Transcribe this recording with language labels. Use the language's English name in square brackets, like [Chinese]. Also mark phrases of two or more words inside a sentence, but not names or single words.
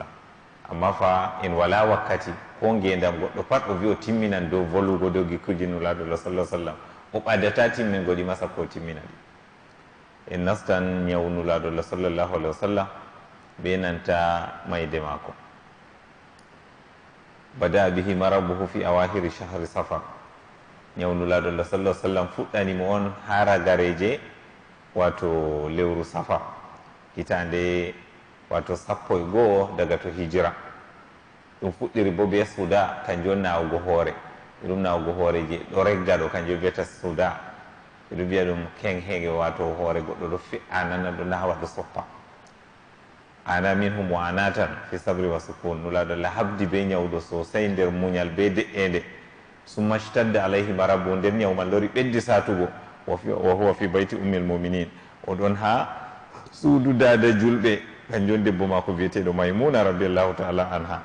[Fula] amma fa en wala wakkati ko ngendam goɗɗo pat o wi o timminan dow volugo dow gikkuji nulaɗo [Arabic] صلى سلم, [Fula] o ɓaddata timmingoɗi masa ko timmina ɗi. en nastan ñawnulaɗo [Arabic] صلى الله عليه وسلم [Fula] be nanta mayde maako. [Arabic] بدأ به مرضه في أواخر شهر صفر. [Fula] ñawnulaɗo [Arabic] صلى سلم [Fula] fuɗɗanimo on ha ragareje wato lewru safar, hitande wato 11 daga to hijira. ɗum fuɗɗiri bo be suda, kanjum on nawugo hoore. ɗum nawugo hoore je ɗo regga ɗo kanjum wiyata suda. ɓeɗo mbiya ɗum kenhege, wato hoore goɗɗo ɗo fe'a nana ɗo nawa ɗo soppa. [Arabic] أنا منهم وأناة في صبر وسكون. [Fula] nulaɗo Allah habdi be ñawɗo sosai nder muñal be de'ende. [Arabic] ثم اشتد عليه مرضه, [Fula] nder ñawman lori ɓeddi satugo. [Arabic] وهو في بيت أم المؤمنين, [Fula] oɗon ha suudu dada julɓe, kanjum debbo mako biyeteɗo maymuna [Arabic] رضي الله تعالى عنها.